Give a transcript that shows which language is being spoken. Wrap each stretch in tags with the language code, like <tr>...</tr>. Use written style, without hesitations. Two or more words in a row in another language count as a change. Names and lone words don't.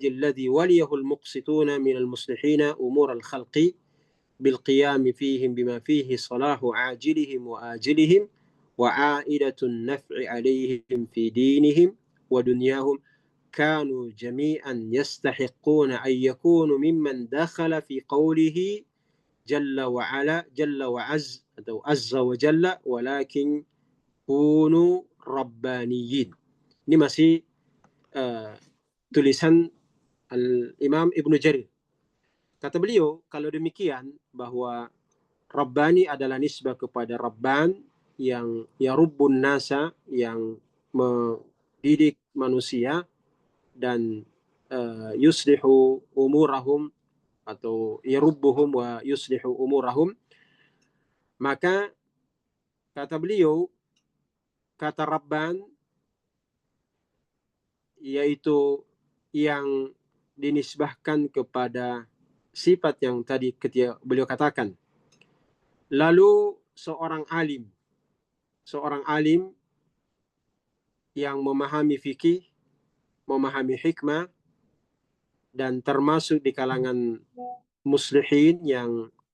<ar>الذي وليه المقسطون من المصلحين أمور الخلق بالقيام فيهم بما فيه صلاح عاجلهم وآجلهم وعائدة النفع عليهم في دينهم ودنياهم كانوا جميعا يستحقون أن يكونوا ممن دخل في قوله جل وعلا جل وعز أو عز وجل ولكن كونوا ربانيين.</ar> <id>Ini masih tulisan Al-Imam Ibnu Jarir. Kata beliau, kalau demikian bahwa Rabbani adalah nisbah kepada Rabban yang</id> <ar>يربون الناس,</ar> <id>yang mendidik manusia dan</id> <ar>يصلح أمورهم</ar> <id>atau</id> <ar>يربهم ويصلح أمورهم,</ar> <id>maka kata beliau, kata Rabban yaitu yang dinisbahkan kepada sifat yang tadi ketika beliau katakan. Lalu seorang alim yang memahami fikih, memahami hikmah, dan termasuk di kalangan muslihin yang</id>